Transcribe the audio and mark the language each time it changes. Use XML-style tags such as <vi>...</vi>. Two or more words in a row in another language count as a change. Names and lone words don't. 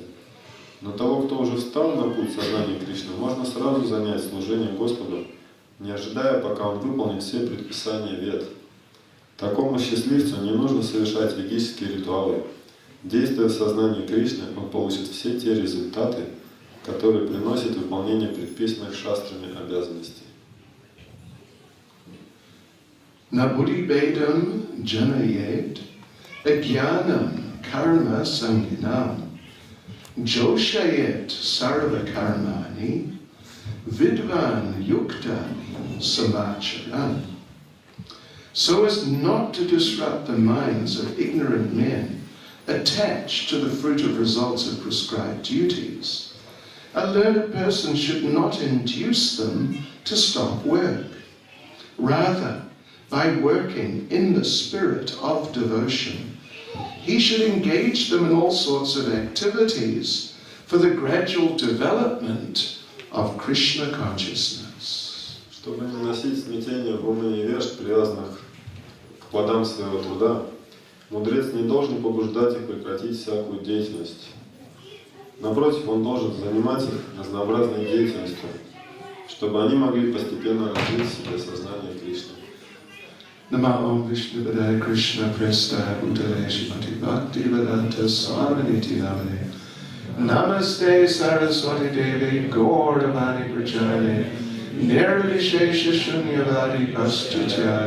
<ru>Но того, кто уже встал на путь сознания Кришны, можно сразу занять служение Господу, не ожидая, пока он выполнит все предписания вед. Такому счастливцу не нужно совершать ведические ритуалы. Действуя в сознании Кришны, он получит все те результаты, которые приносят выполнение предписанных шастрами обязанностей.</ru> <sa>नबुद्धि भेदं जनयेत् अज्ञानं कर्म सङ्गिनं जोषयेत् सर्व कर्माणि विद्वान् युक्त समाचरन्.</sa> <en>So as not to disrupt the minds of ignorant men attached to the fruit of results of prescribed duties, a learned person should not induce them to stop work. Rather, by working in the spirit of devotion, he should engage them in all sorts of activities for the gradual development of Krishna consciousness.</en> <ru>Чтобы не носить смятение в умы невежд, привязанных к плодам своего труда, мудрец не должен побуждать их прекратить всякую деятельность. Напротив, он должен занимать их разнообразной деятельностью, чтобы они могли постепенно развить в себе сознание Кришны.</ru> <sa>नमो विष्णु पादाय कृष्ण प्रेष्ठ भूतले श्रीमती भक्ति वेदान्त स्वामिनिति नामने नमस्ते सरस्वती देवी गौरवाणी प्रचारे निर्विशेष शून्यवादी पाश्चात्य</sa>